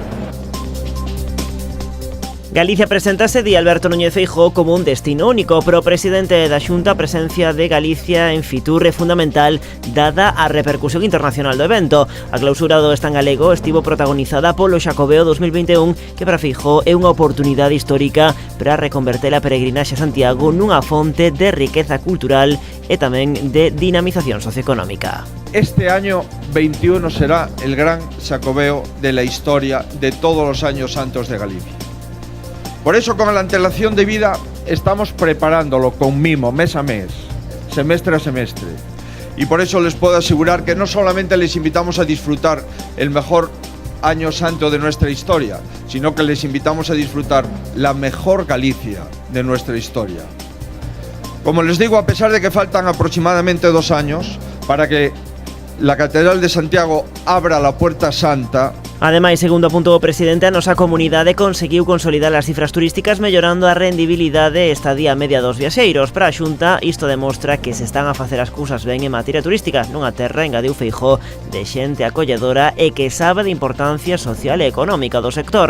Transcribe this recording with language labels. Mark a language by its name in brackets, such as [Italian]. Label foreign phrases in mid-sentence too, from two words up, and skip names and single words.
[Galician] Galicia preséntase, di Alberto Núñez Feijóo, como un destino único, pero o presidente da Xunta, a presencia de Galicia en Fitur é fundamental dada a repercusión internacional do evento. A clausura do stand galego estivo protagonizada polo Xacobeo 2021, que para Feijóo é unha oportunidade histórica para reconverter a peregrinaxe a Santiago nunha fonte de riqueza cultural e tamén de dinamización socioeconómica. [Spanish] Este año 21 será el gran Xacobeo de la historia de todos los años santos de Galicia. Por eso, con la antelación de vida, estamos preparándolo con mimo, mes a mes, semestre a semestre. Y por eso les puedo asegurar que no solamente les invitamos a disfrutar el mejor año santo de nuestra historia, sino que les invitamos a disfrutar la mejor Galicia de nuestra historia. Como les digo, a pesar de que faltan aproximadamente 2 años para que la Catedral de Santiago abra la Puerta Santa. [Galician] Ademais, segundo apuntou o presidente, a nosa comunidade conseguiu consolidar as cifras turísticas mellorando a rendibilidade e estadía media dos viaxeiros. Para a Xunta, isto demostra que se están a facer as cousas ben en materia turística nunha terra, engadiu Feijóo, de xente acolledora e que sabe de importancia social e económica do sector.